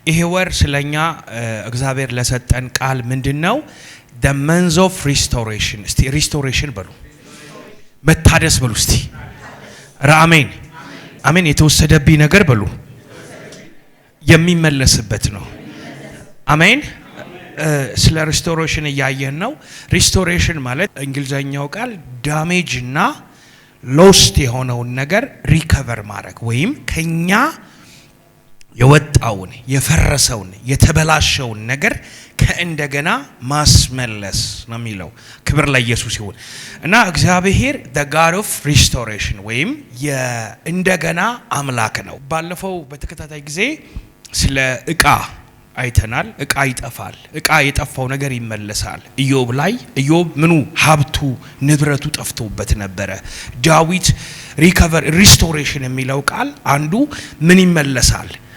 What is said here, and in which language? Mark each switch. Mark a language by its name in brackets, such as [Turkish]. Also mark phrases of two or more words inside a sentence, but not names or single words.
[Amharic] ይሄ ወር ስለኛ እግዚአብሔር ለሰጠን ቃል ምንድነው? [English] the month of restoration። [Amharic] እስቲ restoration በሉ፣ መታደስ በሉ እስቲ። አሜን አሜን። የተወሰደብኝ ነገር በሉ የሚመለስበት ነው። አሜን። ስለ restoration እያየን ነው። restoration ማለት እንግሊዘኛው ቃል damage እና lost የሆነውን ነገር recover ማድረግ ወይም ከኛ የወጣውን የፈረሰውን የተበላሸውን ነገር ከእንደገና ማስመለስ ነው የሚለው። ክብር ለኢየሱስ ይሁን። እና እግዚአብሔር [English] the God of restoration [Amharic] ወይም የእንደገና አምላክ ነው። ባለፈው በተከታታይ ጊዜ ስለ ዕቃ አይተናል። ዕቃ ይጠፋል፣ ዕቃ የጠፋው ነገር ይመለሳል። ኢዮብ ላይ ኢዮብ ምኑ ሀብቱ ንብረቱ ጠፍቶበት ነበረ። ዳዊት ሪከቨር ሪስቶሬሽን የሚለው ቃል አንዱ ምን ይመለሳል?